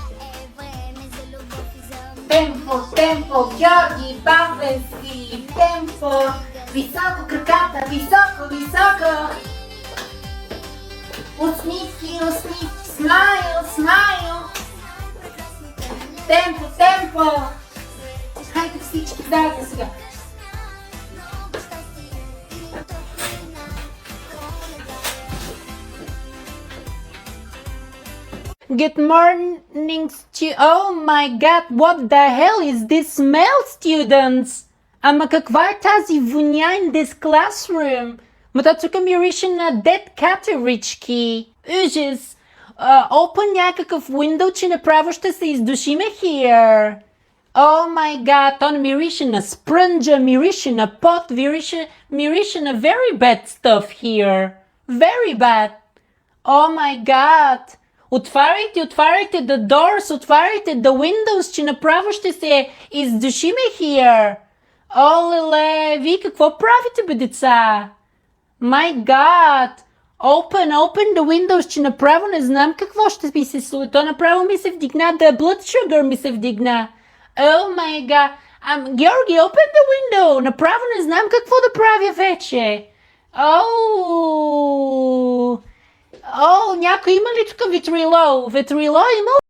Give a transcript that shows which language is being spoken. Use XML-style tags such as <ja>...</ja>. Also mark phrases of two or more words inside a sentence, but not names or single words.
<bg>Темпо, Георги, бавен си, темпо. Високо краката, високо. Усмивки, смайл. Темпо. Хайде всички заедно сега.</bg> <en>Good morning, oh my god, what the hell is this smell, students?</en> <bg>Ама каква е тази воня</bg> <en>in this classroom?</en> <bg>Ма то тук мирише на dead катерички. Ужас. Open някакъв window, че направо ще се издушиме here.</bg> <en>Oh my god,</en> <bg>то мирише на спрънджа, мирише на пот, мирише на</bg> <en>very bad stuff here. Very bad. Oh my god.</en> <bg>Отваряйте</bg> <en>the doors,</en> <bg>отваряйте</bg> <en>the windows,</en> <bg>че направо ще се издушиме here. О, леле, вие какво правите, бе, деца?</bg> <en>My God! Open the windows,</en> <bg>че направо не знам какво ще ми се случи. То направо ми се вдигна,</bg> <en>the blood sugar</en> <bg>ми се вдигна.</bg> <en>Oh my God! Георги, open the window!</en> <bg>Направо не знам какво да правя вече. Някой има ли тук ветрило? Ветрило има</bg>